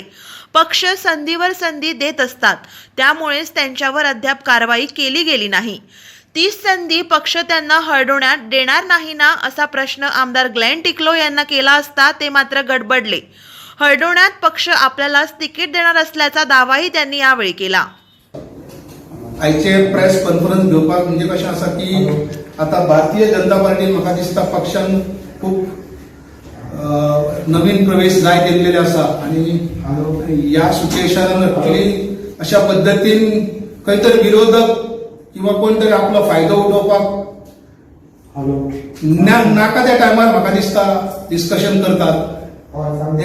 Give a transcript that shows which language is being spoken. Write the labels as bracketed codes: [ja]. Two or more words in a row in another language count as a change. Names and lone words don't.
[mr] पक्ष संधीवर संधी देत असतात, त्यामुळेच त्यांच्यावर अद्याप कारवाई केली गेली नाही। तीच संधी पक्ष त्यांना हळदोण्यात देणार नाही ना असा प्रश्न आमदार ग्लेन टिकलो यांना केला असता ते मात्र गडबडले। हळदोण्यात पक्ष आपल्यालाच तिकीट देणार असल्याचा दावाही त्यांनी यावेळी केला। [kok] आयचे [en] press conference [kok] घेवपाक म्हणजे कशें आसा की आता भारतीय जनता पार्टी म्हाका दिसता पक्षान खूप नवीन प्रवेश जाय केल्लेले आसा आणि ह्या सिच्युएशनान अशा पद्धतीन खंय तरी विरोधक किंवा कोण तरी आपलो फायदो उठोवपाक नाका त्या टायमार म्हाका दिसता डिस्कशन करतात।